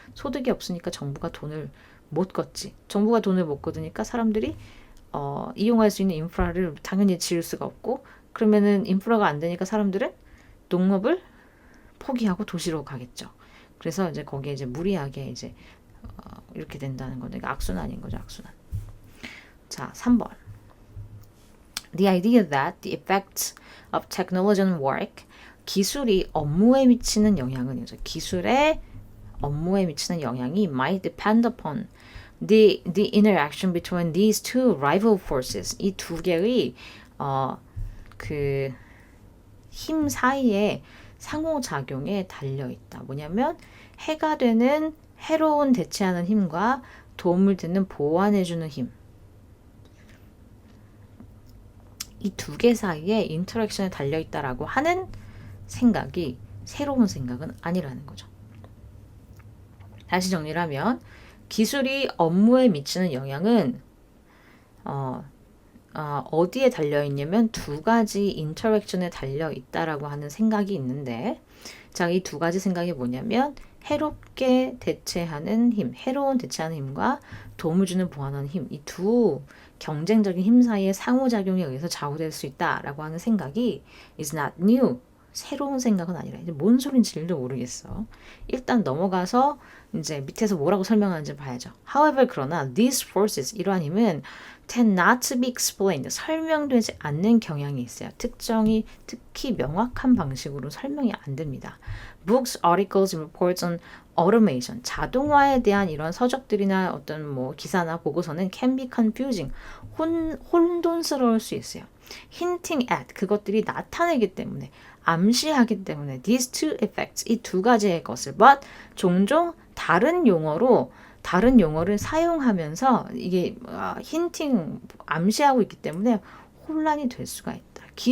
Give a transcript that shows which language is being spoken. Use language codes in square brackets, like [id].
[ko] 소득이 없으니까 정부가 돈을 못 걷지. 정부가 돈을 못 걷으니까 사람들이 이용할 수 있는 인프라를 당연히 지을 수가 없고 그러면은 인프라가 안 되니까 사람들은 농업을 포기하고 도시로 가겠죠. 그래서 이제 거기에 이제 무리하게 이제 이렇게 된다는 거죠. 그러니까 악순환인 거죠. 악순환. 자, 3번. [en] The idea that the effects of technology on work, [ko] 기술이 업무에 미치는 영향은 기술의 업무에 미치는 영향이 [en] might depend upon the interaction between these two rival forces. [ko] 이 두 개의 그 힘 사이에 상호작용에 달려있다. 뭐냐면 해가 되는 해로운 대체하는 힘과 도움을 되는 보완해주는 힘. 이 두 개 사이에 인터랙션에 달려있다라고 하는 생각이 새로운 생각은 아니라는 거죠. 다시 정리를 하면 기술이 업무에 미치는 영향은 어디에 달려있냐면 두 가지 인터랙션에 달려있다라고 하는 생각이 있는데 자, 이 두 가지 생각이 뭐냐면 해롭게 대체하는 힘, 해로운 대체하는 힘과 도움을 주는 보완하는 힘, 이 두 경쟁적인 힘 사이의 상호작용에 의해서 좌우될 수 있다라고 하는 생각이 [en] is not new. [ko] 새로운 생각은 아니라 이제 뭔 소린지도 모르겠어. 일단 넘어가서 이제 밑에서 뭐라고 설명하는지 봐야죠. [en] However, [ko] 그러나 [en] these forces, [ko] 이러한 힘은 [en] tend not to be explained, [ko] 설명되지 않는 경향이 있어요. 특히 명확한 방식으로 설명이 안 됩니다. [en] Books, articles, reports on automation, [ko] 자동화에 대한 이런 서적들이나 어떤 뭐 기사나 보고서는 [en] can be confusing, [ko] 혼돈스러울 수 있어요. [en] Hinting at, [ko] 그것들이 나타내기 때문에, 암시하기 때문에 [en] these two effects, [ko] 이 두 가지의 것을 but 종종 다른 용어를 사용하면서 이게 힌팅, 암시하고 있기 때문에 혼란이 될 수가 있다.